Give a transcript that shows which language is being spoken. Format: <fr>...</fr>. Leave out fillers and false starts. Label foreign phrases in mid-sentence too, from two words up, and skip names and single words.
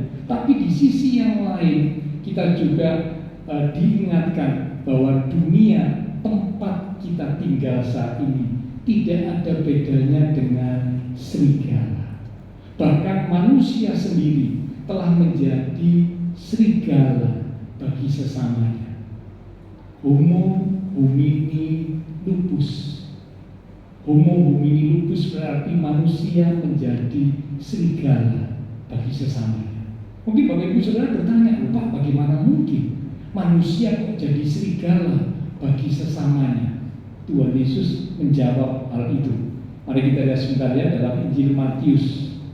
<id>Tapi di sisi yang lain kita juga diingatkan bahwa dunia tempat kita tinggal saat ini tidak ada bedanya dengan serigala. Bahkan manusia sendiri telah menjadi serigala bagi sesamanya.</id> <la>Homo homini lupus. Homo homini lupus</la> <id>berarti manusia menjadi serigala bagi sesamanya. Mungkin Bapak Ibu Saudara bertanya, Pak, bagaimana mungkin manusia kok jadi serigala bagi sesamanya? Tuhan Yesus menjawab hal itu. Mari kita lihat sebentar ya dalam Injil Matius.</id>